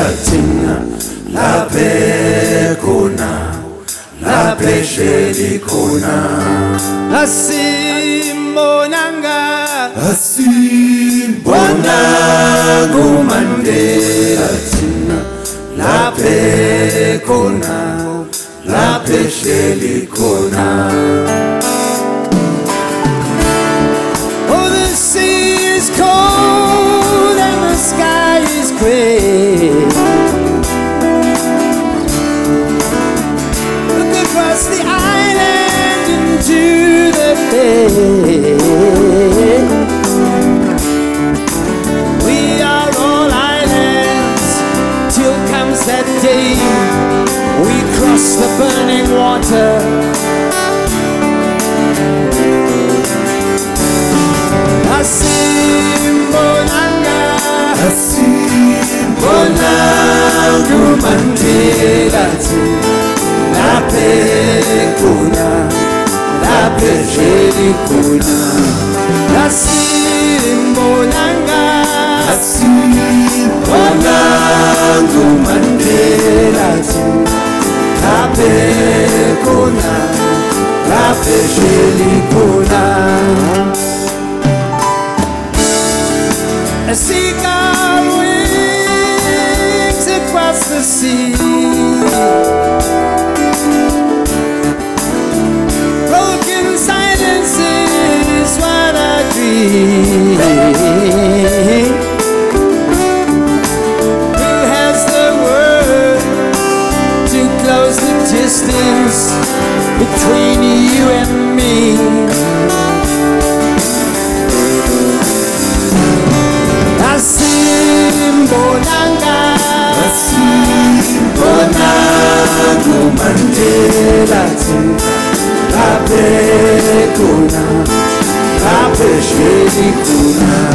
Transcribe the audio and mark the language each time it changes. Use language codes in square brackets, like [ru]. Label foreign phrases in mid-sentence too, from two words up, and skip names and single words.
[zu] thina laphe khona laphe hleli khona asimbonanga uMandela thina laphe khona laphe hleli khona. [en] Cold and the sky is gray. Look across the island into the bay. We are all islands till comes that day we cross the burning water. [zu] Asimbonanga uMandela laphe khona laphe hleli khona. Asimbonanga uMandela laphe khona laphe hleli khona. [en] A seagull wings across the sea. Broken silence is what I dream. Who has the word to close the distance between you and me? [zu] Asimbonanga uMandela laphe khona laphe hleli khona.